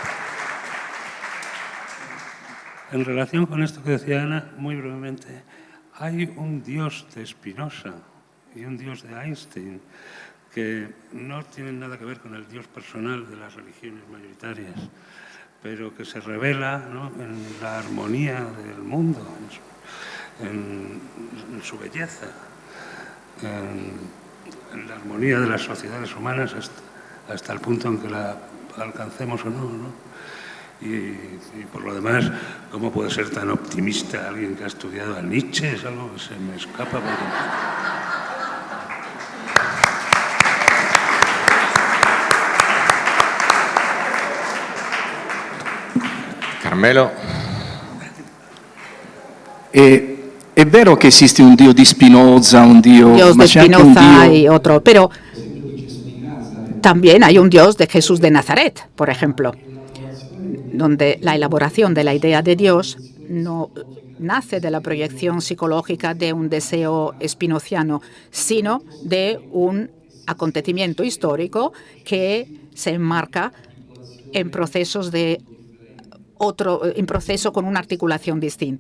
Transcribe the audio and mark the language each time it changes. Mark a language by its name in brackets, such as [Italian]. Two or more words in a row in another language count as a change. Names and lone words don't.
[Spanish] En relación con esto que decía Ana, muy brevemente, hay un Dios de Spinoza y un Dios de Einstein que no tienen nada que ver con el Dios personal de las religiones mayoritarias, pero que se revela, ¿no?, en la armonía del mundo, en su belleza, en la armonía de las sociedades humanas hasta el punto en que la alcancemos o no, ¿no? Y por lo demás, ¿cómo puede ser tan optimista alguien que ha estudiado a Nietzsche? Es algo que se me escapa. Carmelo. [Italian] È vero che esiste un Dio di Spinoza, un Dio [Spanish] de [Italian] c'è anche un Spinoza Dio... [Spanish] y otro, pero también hay un Dios de Jesús de Nazaret, por ejemplo, donde la elaboración de la idea de Dios no nace de la proyección psicológica de un deseo spinoziano, sino de un acontecimiento histórico que se enmarca en procesos en proceso con una articulación distinta.